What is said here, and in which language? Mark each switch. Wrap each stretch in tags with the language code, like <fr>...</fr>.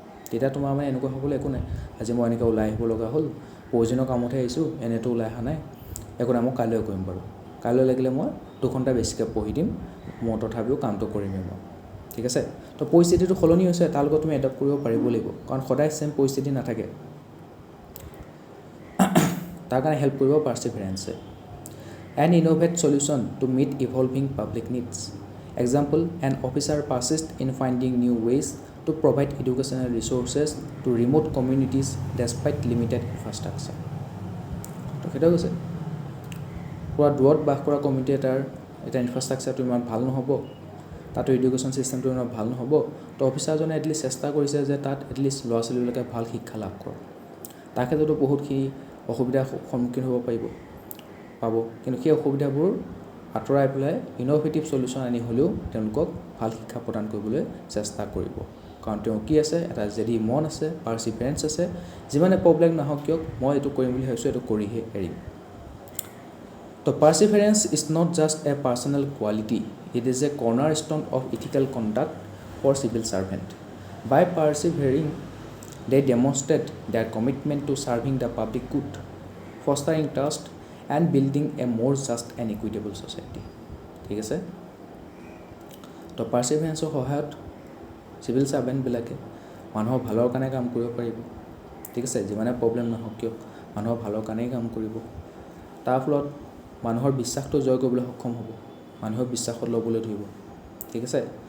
<as>তেতিয়া তোমাৰ মানে এনেকুৱা হ'বলৈ একো নাই, আজি মই এনেকৈ ওলাই আহিব লগা হ'ল, প্ৰয়োজনীয় কামতহে আহিছোঁ, এনেতো ওলাই অহা নাই, একো নাই, মই কাইলৈ কৰিম বাৰু, কাইলৈ লাগিলে মই 2 ঘণ্টা বেছিকৈ পঢ়ি দিম, মই তথাপিও কামটো কৰিমেই মই, ঠিক আছে? তো পৰিস্থিতিটো সলনি হৈছে, তাৰ লগত তুমি এডাপ্ট কৰিব পাৰিব লাগিব, কাৰণ সদায় ছেম পৰিস্থিতি নাথাকে। তাৰ কাৰণে হেল্প কৰিব পাৰ্চিভিয়াৰেঞ্চে।</as> <en>An innovate solution to meet evolving public needs. Example, an officer persist in finding new ways to provide educational resources to remote communities despite limited infrastructure.</en> <as>তো সেইটোৱে কৈছে, পুৰা দূৰত বাস কৰা কমিউনিটি এটাৰ এটা ইনফ্ৰাষ্ট্ৰাকচাৰটো ইমান ভাল নহ'ব, তাতো এডুকেশ্যন ছিষ্টেমটো ইমান ভাল নহ'ব, তো অফিচাৰজনে এটলিষ্ট চেষ্টা কৰিছে যে তাত এটলিষ্ট ল'ৰা ছোৱালীবিলাকে ভাল শিক্ষা লাভ কৰক। তাৰ ক্ষেত্ৰতো বহুতখিনি অসুবিধাৰ সন্মুখীন হ'ব পাব, কিন্তু সেই অসুবিধাবোৰ আঁতৰাই পেলাই ইন'ভেটিভ চলিউশ্যন আনি হ'লেও তেওঁলোকক ভাল শিক্ষা প্ৰদান কৰিবলৈ চেষ্টা কৰিব, কাৰণ তেওঁ কি আছে, এটা যদি মন আছে, পাৰ্চিভিয়াৰেঞ্চ আছে, যিমানে প্ৰব্লেম নাহক কিয়, মই এইটো কৰিম বুলি ভাবিছোঁ, এইটো কৰিহে এৰিম।</as> <en>তো perseverance is not just a personal quality, it is a cornerstone of ethical conduct for civil servant. By persevering, they demonstrate their commitment to serving the public good, fostering trust and building a more just and equitable society.</en> <as>ঠিক আছে? তো পাৰ্চিভিয়াৰেঞ্চৰ সহায়ত civil ছাৰ্ভেণ্টবিলাকে মানুহৰ ভালৰ কাৰণে কাম কৰিব পাৰিব, ঠিক আছে? যিমানে প্ৰব্লেম নহওক কিয় মানুহৰ ভালৰ কাৰণেই কাম কৰিব, তাৰ ফলত মানুহৰ বিশ্বাসটো জয় কৰিবলৈ সক্ষম হ'ব, মানুহৰ বিশ্বাসত ল'বলৈ ধৰিব, ঠিক আছে?</as>